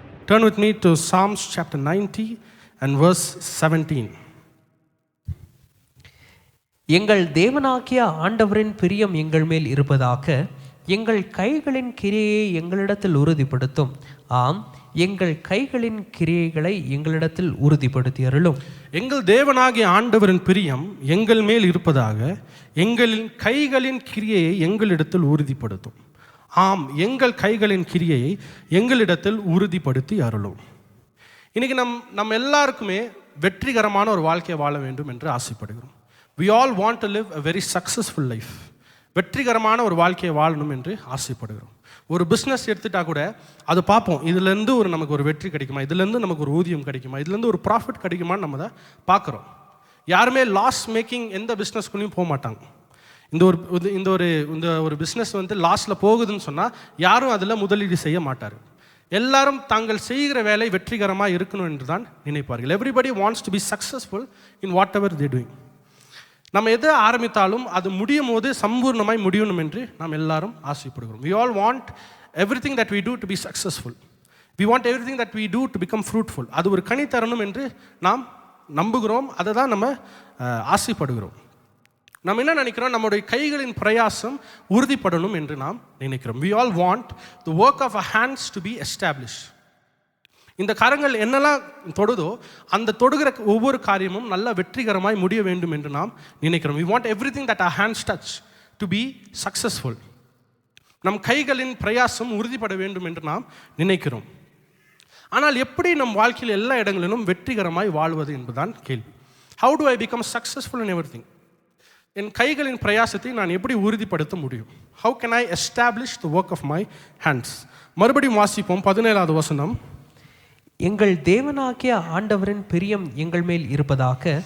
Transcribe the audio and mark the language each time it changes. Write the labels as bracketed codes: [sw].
[en] turn with me to Psalms chapter 90 and verse 17. [ta] எங்கள் தேவனாகிய ஆண்டவரின் பிரியம் எங்கள் மேல் இருப்பதாக, எங்கள் கைகளின் கிரியையை எங்களிடத்தில் உறுதிப்படுத்தும். ஆம், எங்கள் கைகளின் கிரியைகளை எங்களிடத்தில் உறுதிப்படுத்தி அருளும். எங்கள் தேவனாகிய ஆண்டவரின் பிரியம் எங்கள் மேல் இருப்பதாக, எங்களின் கைகளின் கிரியையை எங்களிடத்தில் உறுதிப்படுத்தும். ஆம், எங்கள் கைகளின் கிரியையை எங்களிடத்தில் உறுதிப்படுத்தி அருளும். இன்னைக்கு நம்ம எல்லாருக்குமே வெற்றிகரமான ஒரு வாழ்க்கையை வாழ வேண்டும் என்று ஆசைப்படுகிறோம். [en] We all want to live a very successful life. [ta] வெற்றிகரமான ஒரு வாழ்க்கையை வாழணும் என்று ஆசைப்படுகிறோம். ஒரு பிஸ்னஸ் எடுத்துட்டா கூட அது பார்ப்போம், இதுலேருந்து நமக்கு ஒரு வெற்றி கிடைக்குமா, இதுலேருந்து நமக்கு ஒரு ஊதியம் கிடைக்குமா, இதுலேருந்து ஒரு ப்ராஃபிட் கிடைக்குமான்னு நம்ம தான் பார்க்குறோம். யாருமே லாஸ் மேக்கிங் எந்த பிஸ்னஸ்குள்ளேயும் போக மாட்டாங்க. இந்த ஒரு பிஸ்னஸ் லாஸில் போகுதுன்னு சொன்னால் யாரும் அதில் முதலீடு செய்ய மாட்டார். எல்லாரும் தாங்கள் செய்கிற வேலை வெற்றிகரமாக இருக்கணும் என்று தான் நினைப்பார்கள். [en] Everybody wants to be successful in whatever they doing. [ta] நம்ம எதை ஆரம்பித்தாலும் அது முடியும் போது சம்பூர்ணமாய் முடியணும் என்று நாம் எல்லாரும் ஆசைப்படுகிறோம். [en] We all want everything that we do to be successful. We want everything that we do to become fruitful. [ta] அது ஒரு கனி தரணும் என்று நாம் நம்புகிறோம். அதை தான் நம்ம ஆசைப்படுகிறோம். நம்ம என்ன நினைக்கிறோம், நம்முடைய கைகளின் பிரயாசம் உறுதிப்படணும் என்று நாம் நினைக்கிறோம். [en] We all want the work of our hands to be established. [ta] இந்த கரங்கள் என்னெல்லாம் தொடுதோ அந்த தொடுகிற ஒவ்வொரு காரியமும் நல்ல வெற்றிகரமாய் முடிய வேண்டும் என்று நாம் நினைக்கிறோம். [en] We want everything that our hands touch to be successful. [ta] நம் கைகளின் பிரயாசம் உறுதிப்பட வேண்டும் என்று நாம் நினைக்கிறோம். ஆனால் எப்படி நம் வாழ்க்கையில் எல்லா இடங்களிலும் வெற்றிகரமாய் வாழ்வது என்பதுதான் கேள்வி. [en] How do I become successful in everything? [ta] என் கைகளின் பிரயாசத்தை நான் எப்படி உறுதிப்படுத்த முடியும்? [en] How can I establish the work of my hands? [ta] மறுபடியும் வாசிப்போம் 17வது வசனம். எங்கள் தேவனாகிய ஆண்டவரின் பிரியம் எங்கள் மேல் இருப்பதாக,